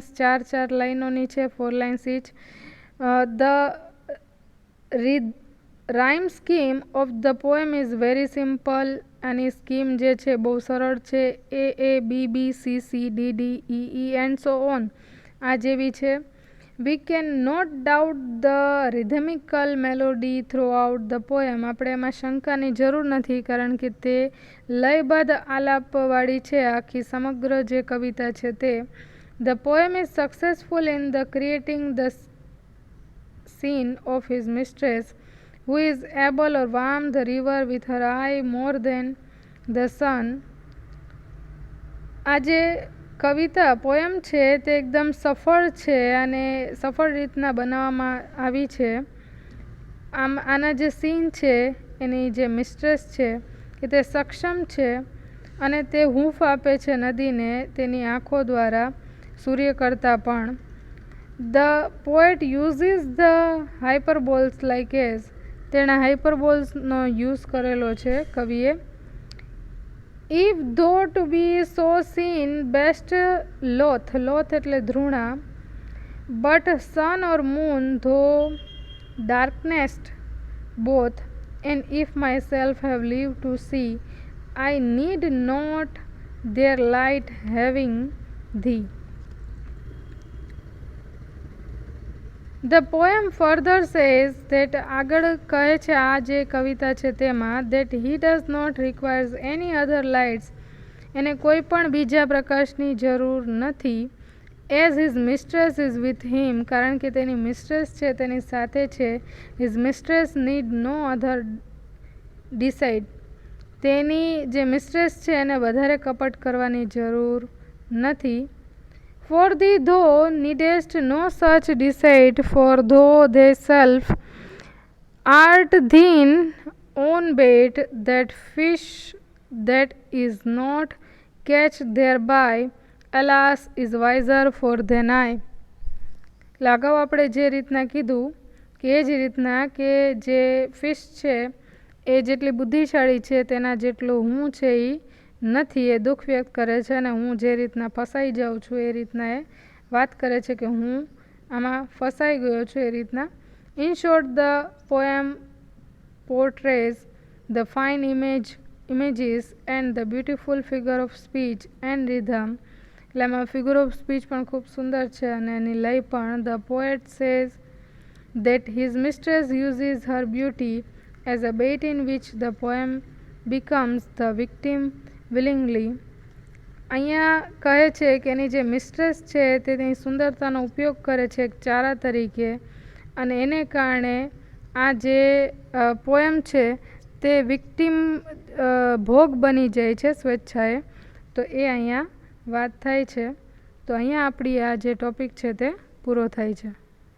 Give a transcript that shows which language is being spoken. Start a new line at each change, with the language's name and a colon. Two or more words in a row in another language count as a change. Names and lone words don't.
Gujarati: 4 લાઈનોની છે. 4
English: lines each. the rhyme scheme of the poem is very simple.
Gujarati: આની સ્કીમ જે છે બહુ સરળ છે. A B B C C D D E E
English: and so on
Gujarati: આ જેવી છે.
English: We cannot doubt the rhythmical melody throughout the poem.
Gujarati: આપણે એમાં શંકાની જરૂર નથી કારણ કે તે લયબદ્ધ આલાપવાળી છે આખી સમગ્ર જે કવિતા છે તે.
English: The poem is successful in the creating the scene of his mistress who is able or warm the river with her eye more than the sun.
Gujarati: આ જે કવિતા પોએમ છે તે એકદમ સફળ છે અને સફળ રીતના બનાવવામાં આવી છે. આના જે સીન છે એની જે મિસ્ટ્રેસ છે કે તે સક્ષમ છે અને તે હૂંફ આપે છે નદીને તેની આંખો દ્વારા સૂર્ય કરતાં પણ.
English: the poet uses the hyperboles like as.
Gujarati: તેણે હાઇપરબોલ્સનો યુઝ કરેલો છે કવિએ.
English: If though to be so seen best loth
Gujarati: એટલે ધૃણા.
English: But sun or moon though darknest both. And if myself have lived to see, I need not their light having thee. The poem further says that
Gujarati: આગળ કહે છે આ જે કવિતા છે તેમાં
English: that he does not requires any other lights.
Gujarati: એને કોઈ પણ બીજા પ્રકાશની જરૂર નથી.
English: As his mistress is with him.
Gujarati: કારણ કે તેની મિસ્ટ્રેસ છે તેની સાથે છે.
English: His mistress need no other decide.
Gujarati: તેની જે મિસ્ટ્રેસ છે એને વધારે કપટ કરવાની જરૂર નથી.
English: For thee thou needest no such deceit, for thou thyself art thine own bait, that fish that is not catched thereby, alas, is wiser for than I.
Gujarati: અગાઉ આપણે જે રીતના કીધું કે એ જ રીતના કે જે ફિશ છે એ જેટલી બુદ્ધિશાળી છે તેના જેટલો હું છે એ નથી. એ દુઃખ વ્યક્ત કરે છે અને હું જે રીતના ફસાઈ જાઉં છું એ રીતના એ વાત કરે છે કે હું આમાં ફસાઈ ગયો છું એ રીતના.
English: In short, the poem portrays the fine image images and the beautiful figure of speech and rhythm.
Gujarati: એટલે આમાં
English: figure of speech
Gujarati: પણ ખૂબ સુંદર છે અને એની લય પણ.
English: The poet says that his mistress uses her beauty as a bait in which the poem becomes the victim willingly.
Gujarati: અહીંયા કહે છે કે એની જે મિસ્ટ્રેસ છે તે તેની સુંદરતાનો ઉપયોગ કરે છે એક ચારા તરીકે અને એને કારણે આ જે પોએમ છે તે વિક્ટિમ ભોગ બની જાય છે સ્વેચ્છાએ. તો એ અહીંયા વાત થાય છે. તો અહીંયા આપણી આ જે ટોપિક છે તે પૂરો થાય છે.